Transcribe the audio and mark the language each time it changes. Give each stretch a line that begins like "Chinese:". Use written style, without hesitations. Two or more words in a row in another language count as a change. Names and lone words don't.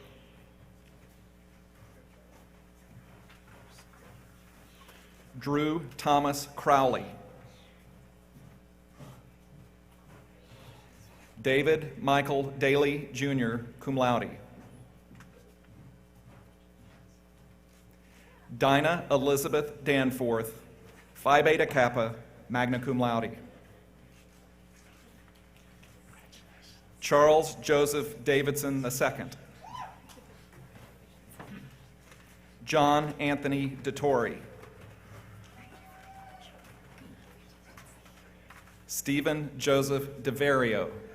English: Drew Thomas Crowley. David Michael Daly,
Latin: Jr., cum laude.
English: Dinah Elizabeth Danforth, Phi Beta Kappa,
Latin: magna cum laude.
English: Charles Joseph Davidson II. John Anthony DeTore. Stephen Joseph DeVario.